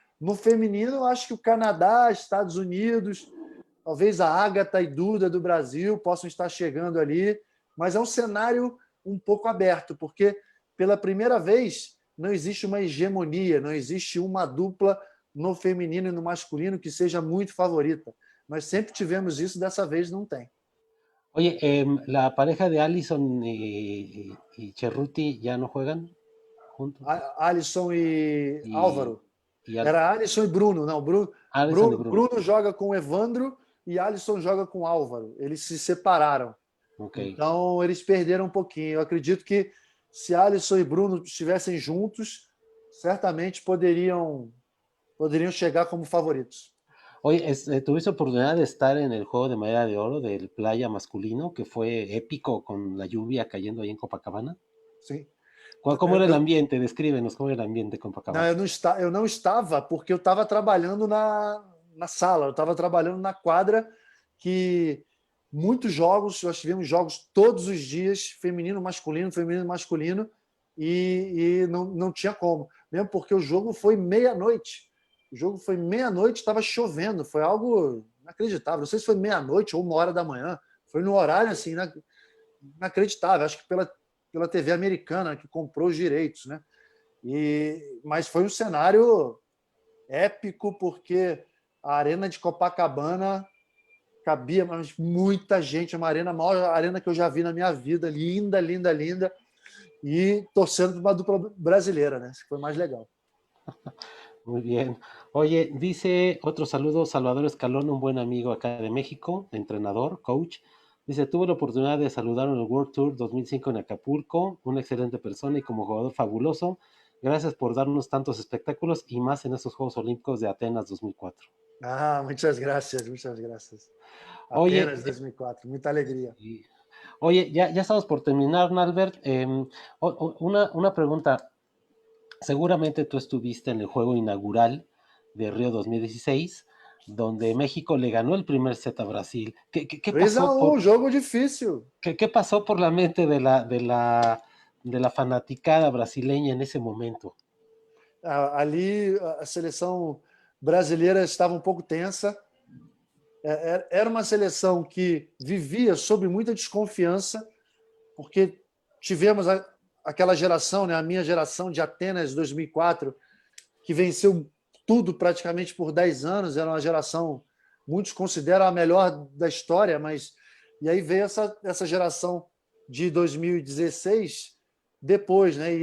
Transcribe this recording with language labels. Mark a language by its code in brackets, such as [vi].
[pt] No feminino, eu acho que o Canadá, Estados Unidos, talvez a Ágata e Duda do Brasil possam estar chegando ali, mas é um cenário um pouco aberto, porque pela primeira vez não existe uma hegemonia, não existe uma dupla no feminino e no masculino que seja muito favorita. Nós sempre tivemos isso, dessa vez não tem. [es] Oye, la pareja de Allison y Cerruti ya no juegan juntos. [pt] Alisson e Álvaro. [es] Y [pt] Era Alisson e Bruno. Não, [es] Allison y Bruno. [pt] Bruno joga com o Evandro e Alisson joga com o Álvaro. Eles se separaram. Okay. Então, eles perderam um pouquinho. Eu acredito que se Alisson e Bruno estivessem juntos, certamente poderiam chegar como favoritos. [es] Oye, ¿tuviste oportunidad de estar en el juego de medalla de oro del playa masculino, que fue épico con la lluvia cayendo ahí en Copacabana? [pt] Sim. [es] ¿Cómo era el ambiente? Descríbenos cómo era el ambiente en [pt] Não, [es] Copacabana. [pt] eu não estava porque eu estava trabalhando na sala, eu estava trabalhando na quadra, que muitos jogos, nós tivemos jogos todos os dias, feminino, masculino, e não tinha como, mesmo porque o jogo foi meia-noite. O jogo foi meia-noite, estava chovendo, foi algo inacreditável. Não sei se foi meia-noite ou 1 hora da manhã, foi no horário assim, inacreditável, acho que pela TV americana que comprou os direitos, né? Mas foi um cenário épico, porque a arena de Copacabana cabia muita gente, uma arena, a maior arena que eu já vi na minha vida, linda, linda, linda, e torcendo para uma dupla brasileira, né? Isso foi mais legal. [es] Muy bien. Oye, dice otro saludo, Salvador Escalón, un buen amigo acá de México, entrenador, coach. Dice, tuve la oportunidad de saludar en el World Tour 2005 en Acapulco, una excelente persona y como jugador fabuloso. Gracias por darnos tantos espectáculos y más en estos Juegos Olímpicos de Atenas 2004. Ah, muchas gracias, muchas gracias. Oye, [pt] Apenas 2004, muita alegria. [es] oye, ya estamos por terminar, Nalbert. Una pregunta. Seguramente tú estuviste en el juego inaugural de Río 2016, donde México le ganó el primer set a Brasil. ¿Qué pasó [pt] 3-1, jogo difícil. [es] qué pasó por la mente de la fanaticada brasileña en ese momento? [pt] Ali a seleção brasileira estava um pouco tensa. Era uma seleção que vivia sob muita desconfiança, porque tivemos aquela geração, né, a minha geração de Atenas 2004, que venceu tudo praticamente por 10 anos, era uma geração, muitos consideram a melhor da história, mas e aí veio essa geração de 2016 depois, né?